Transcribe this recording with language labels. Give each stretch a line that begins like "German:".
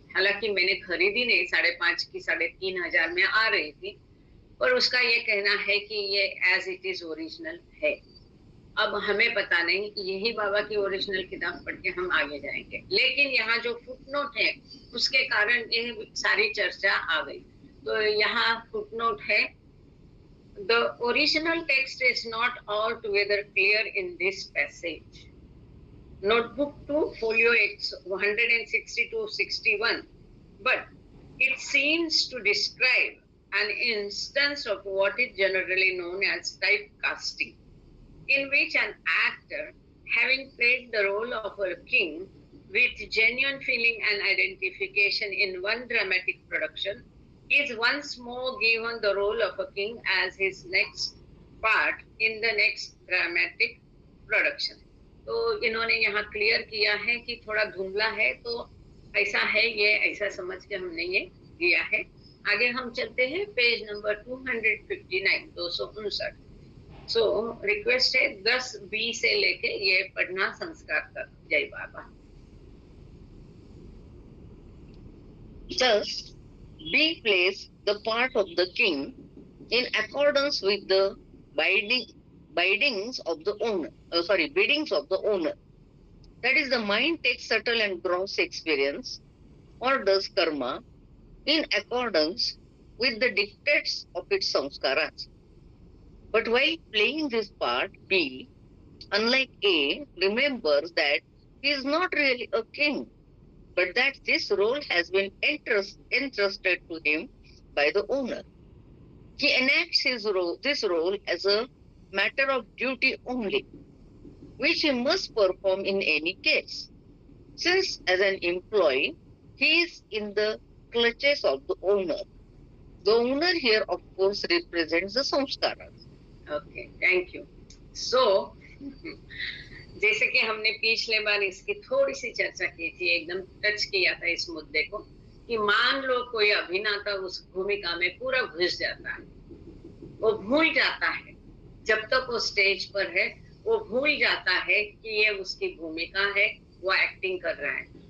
Hindi: हालांकि मैंने खरीदी नहीं, 5.5 की 3,500 में आ रही थी, पर उसका ये कहना है कि ये
English: as it is original
Hindi: है। अब हमें पता नहीं, यही बाबा की ओरिजिनल किताब पढ़ के हम आगे जाएंगे, लेकिन यहाँ जो फुटनोट है उसके कारण ये सारी चर्चा आ गई। तो यहाँ फुटनोट है,
English: the original text is not altogether clear in this passage. Notebook 2, folio 162-61, but it seems to describe an instance of what is generally known as typecasting, in which an actor, having played the role of a king with genuine feeling and identification in one dramatic production, is once more given the role of a king as his next part in the next dramatic production.
Hindi: तो इन्होंने यहाँ clear किया है कि थोड़ा धुंधला है, तो ऐसा है, ये ऐसा समझ के हमने ये दिया है। आगे हम चलते हैं, पेज नंबर 259, 259। सो रिक्वेस्ट है 10B से लेके ये पढ़ना संस्कार तक। जय बाबा।
English: Thus, B plays the part of the king in accordance with the biddings of the owner. Biddings of the owner. That is, the mind takes subtle and gross experience or does karma in accordance with the dictates of its samskaras. But while playing this part, B, unlike A, remembers that he is not really a king, but that this role has been entrusted to him by the owner. He enacts this role as a matter of duty only, which he must perform in any case, since as an employee, he is in the clutches of the owner. The owner here, of course, represents the samskaras. Okay, thank you.
Hindi: So, जैसे कि हमने पिछले बार इसकी थोड़ी सी चर्चा की थी, एकदम टच किया था इस मुद्दे को, कि मान लो कोई अभिनेता उस भूमिका में पूरा घुस जाता है, वो भूल जाता है, जब तक वो स्टेज पर है वो भूल जाता है कि ये उसकी भूमिका है, वो एक्टिंग कर रहा है।